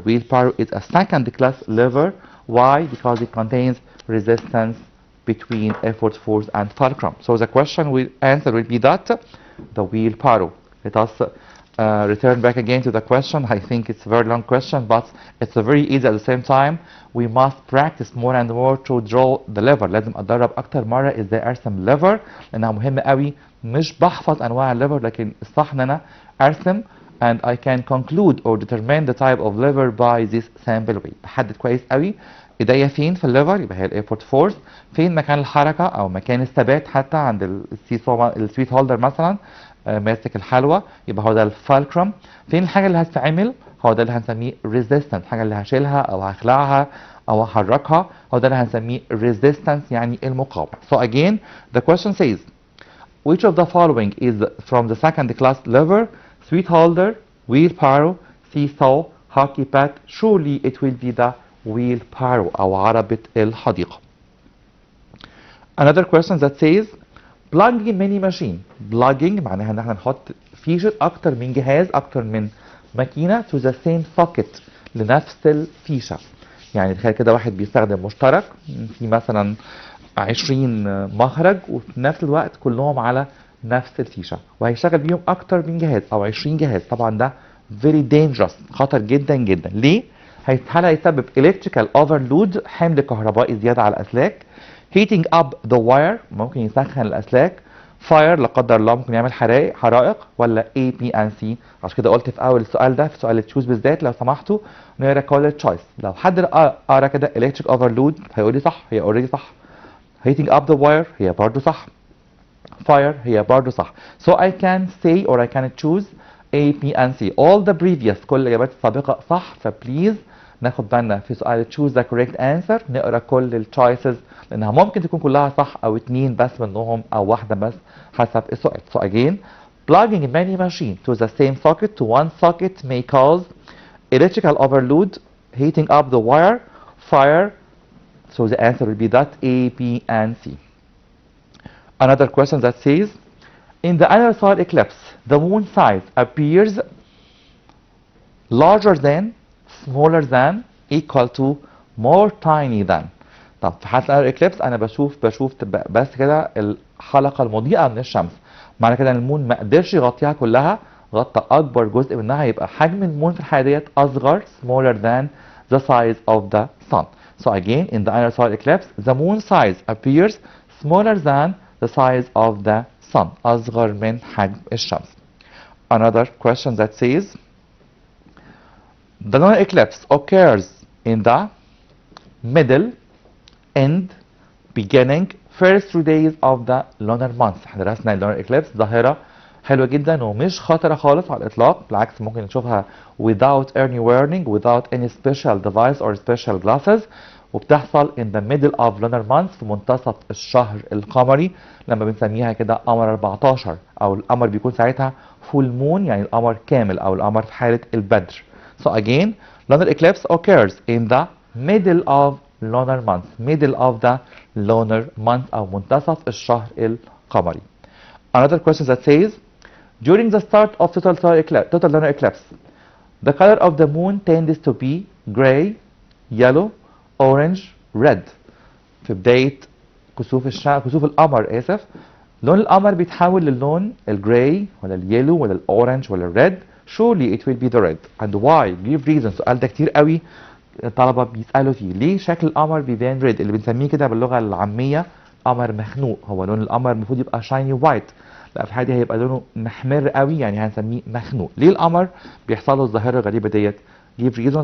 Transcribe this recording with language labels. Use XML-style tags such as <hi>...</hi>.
<en>wheelbarrow is a second class lever. why? because it contains resistance between effort force and fulcrum. so the question will answer will be that the wheelbarrow. let us return back again to the question. I think it's a very long question but it's a very easy at the same time. we must practice more and more to draw the lever.</en> <ar>لازم اتدرب اكتر مرة ازاي ارسم lever لانها مهمة قوي. مش بحفظ انواع الليفر لكن الصح ان انا ارسم</ar> <en>and I can conclude or determine the type of lever by this sample way.</en> <ar>بحدد كويس قوي ايديا فين في الليفر يبقى هي الايفورت فورس، فين مكان الحركة او مكان الثبات حتى عند السويت هولدر مثلا ماسك الحلوى يبقى هو ده الفالكرم. فين الحاجة اللي هتتعمل هو ده اللي هنسميه resistance، الحاجة اللي هشيلها او هخلعها او هحركها هو ده اللي هنسميه resistance يعني المقاومة.</ar> <en>so again the question says which of the following is from the second class lever؟ sweet holder, wheelbarrow, seesaw, hockey pad, surely it will be the wheelbarrow</en> <ar>أو عربة الحديقة.</ar> <en>Another question that says plugging many machine.</en> <ar>Plugging معناها ان احنا نحط فيشة اكتر من جهاز اكتر من ماكينة</ar> <en>to the same socket</en> <ar>لنفس الفيشة. يعني تخيل كده واحد بيستخدم مشترك في مثلا 20 مخرج وفي نفس الوقت كلهم على نفس الفيشة وهيشتغل بيهم اكتر من جهاز او 20 جهاز. طبعا ده</ar> <en>very dangerous</en> <ar>خطر جدا جدا. ليه؟ هل هيسبب</ar> <en>electrical overload</en> <ar>حمل كهربائي زيادة على الاسلاك،</ar> <en>heating up the wire</en> <ar>ممكن يسخن الاسلاك، fire لا قدر الله ممكن يعمل حرائق، ولا</ar> <en>A B and C.</en> <ar>عشان كده قلت في اول السؤال ده في سؤال التشوز بالذات لو سمحتوا نقرا كل تشويس. لو حد قرا كده</ar> <en>electric overload</en> <ar>هيقول لي صح، هي اوريدي صح.</ar> <en>heating up the wire</en> <ar>هي برضه صح. fire هي برضه صح.</ar> <en>so I can say or I can choose A B and C. all the previous</en> <ar>كل الاجابات السابقه صح. فبليز ناخد بالنا في سؤال</ar> <en>choose the correct answer</en> <ar>نقرا كل التشويسز لانها ممكن تكون كلها صح او اتنين بس منهم او واحده بس حسب السؤال.</ar> <en>so again plugging many machines to the same socket to one socket may cause electrical overload, heating up the wire, fire. So the answer will be that A, B and C. Another question that says in the annular solar eclipse the moon size appears larger than, smaller than, equal to, more tiny than.</en> <ar>طب في حالة الانر اكليبس انا بشوف بس كده الحلقة المضيئة من الشمس. معنى كده ان المون ما قدرش يغطيها كلها، غطى اكبر جزء منها، يبقى حجم المون في الحالة ديت اصغر</ar> <en>smaller than the size of the sun. So again in the annular solar eclipse the moon size appears smaller than the size of the sun.</en> <ar>اصغر من حجم الشمس.</ar> <en>Another question that says the lunar eclipse occurs in the middle, end, beginning, first 3 days of the lunar month.</en> <ar>احنا درسنا اللونر اكليبس ظاهرة حلوة جدا ومش خطرة خالص على الإطلاق، بالعكس ممكن نشوفها</ar> <en>without any warning, without any special device or special glasses،</en> <ar>وبتحصل</ar> <en>in the middle of lunar month</en> <ar>في منتصف الشهر القمري لما بنسميها كده قمر 14 أو القمر بيكون ساعتها</ar> <en>full moon</en> <ar>يعني القمر كامل أو القمر في حالة البدر.</ar> <en>So again lunar eclipse occurs in the middle of lunar month, middle of the lunar month</en> <ar>أو منتصف الشهر القمري.</ar> <en>Another question that says during the start of total lunar eclipse the color of the moon tends to be gray, yellow, orange, red.</en> <ar>في بداية كسوف القمر آسف لون القمر بيتحول للون الجراي ولا اليلو ولا الاورنج ولا الريد.</ar> <en>surely it will be the red and why. give reason.</en> <ar>السؤال ده كتير قوي الطلبة بيسألوا فيه. ليه شكل القمر بيبان ريد اللي بنسميه كده باللغة العامية قمر مخنوق؟ هو لون القمر المفروض يبقى شايني وايت، لا في الحالة دي هيبقى لونه محمر قوي يعني هنسميه مخنوق. ليه القمر بيحصل له الظاهرة الغريبة ديت؟</ar> <en>give reason.</en>